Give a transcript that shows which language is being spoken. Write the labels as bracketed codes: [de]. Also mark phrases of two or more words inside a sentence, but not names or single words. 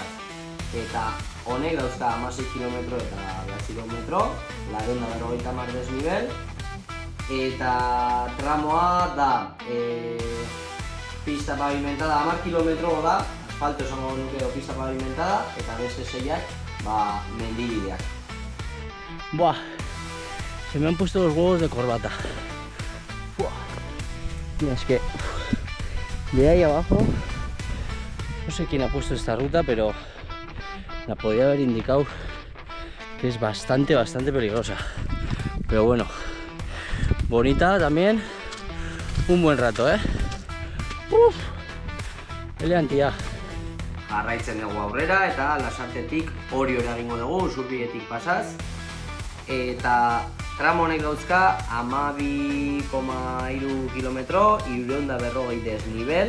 [eu] Eta honek dauzka 16 kilometro eta 9 kilometro, 250 desnibel. Eta tramoa da [es] pista pavimentada, [eu] 10 kilometro da, asfalto esango nuke edo [es] pista pavimentada, [eu] eta beste 6ak mendibideak. [es] Se me han puesto los huevos de corbata. Mira, es que de ahí abajo, no sé quién ha puesto esta ruta, pero la podía haber indicado que es bastante peligrosa. Pero bueno, bonita también, un buen rato, elegantia. [eu] Jarraitzen dugu aurrera eta Lasartetik Oriora egingo dugu, Usurbiletik pasaz. Eta tramo honek dauzka 12,3 kilometro, 340 desnibel.